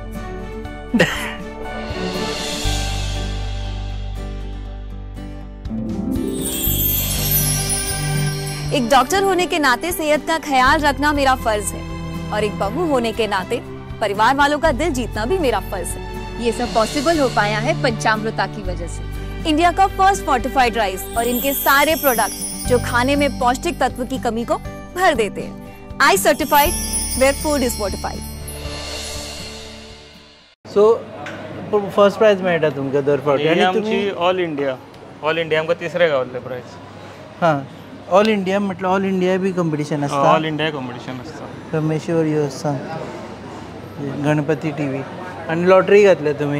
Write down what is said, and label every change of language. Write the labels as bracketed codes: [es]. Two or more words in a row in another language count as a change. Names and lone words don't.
[hi] एक डॉक्टर होने के नाते सेहत का ख्याल रखना मेरा फर्ज है और एक बहू होने के नाते परिवार वालों का दिल जीतना भी मेरा फर्ज है। ये सब पॉसिबल हो पाया है पंचामृता की वजह से। इंडिया का [en] first fortified rice [hi] और इनके सारे प्रोडक्ट जो खाने में पौष्टिक तत्व की कमी को भर देते हैं। [en] I certified where food is fortified. [kok] सो [en] first prize [kok] मेळटा तुमकां दर फावटी आनी आमची [en] all India [kok] आमकां तिसरे गावल्ले प्रायज। हां [en] all India [kok] म्हटलं [en] all India [kok] बी कॉम्पिटिशन आसता? [en] all India competition [kok] आसता। रमेश्वर यो सांग गणपती टीव्ही आणि लॉटरी घातल्या तुम्ही?